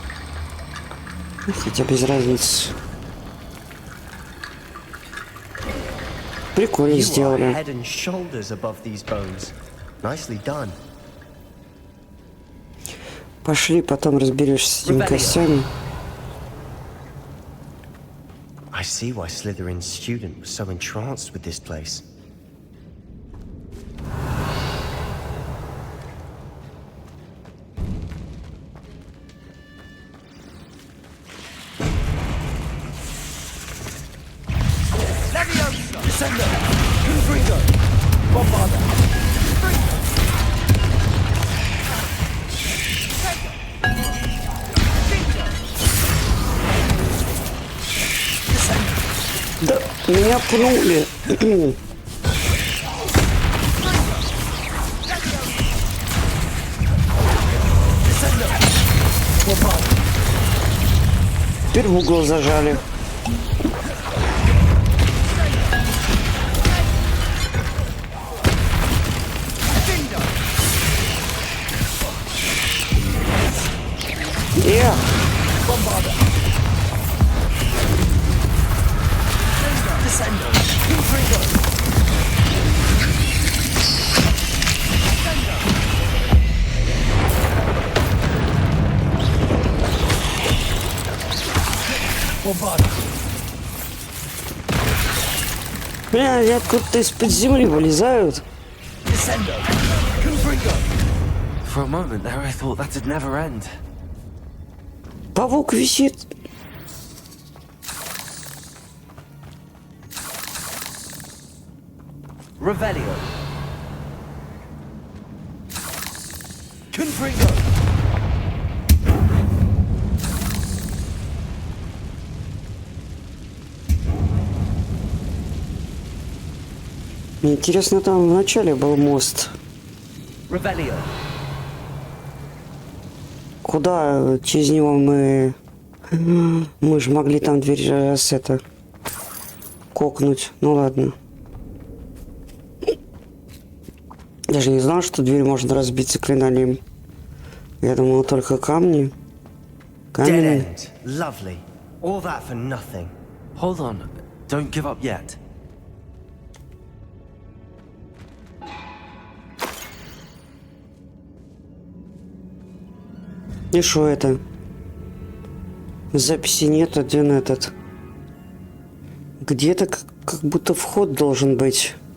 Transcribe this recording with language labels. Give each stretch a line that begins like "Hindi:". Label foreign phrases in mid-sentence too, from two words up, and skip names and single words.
Russian: Хотя без разницы. Прикольно сделали. Пошли, потом разберешься с этими костями.
English: I see why Slytherin's student was so entranced with this place. Descender! Gryffindor! Bombarder!
Russian: Да, меня пнули. Теперь в угол зажали. Bombarder! Descender! Gryffindor! Bombarder! Бля, они откуда-то из-под земли вылезают. Descendo. Confringo.
English: For a moment there, I thought that'd never end.
Russian: Паук висит. Revelio. Confringo. Мне интересно, там в начале был мост. Revelio. Куда через него мы... Мы же могли там дверь раз это... кокнуть. Ну ладно. Даже не знал, что дверь можно разбить заклинанием. Я думал, только камни.
English: Dead end. Lovely. All that for nothing. Hold on. Don't give up yet.
Russian: И что это? Записи нет, один этот. Где-то как будто вход должен быть.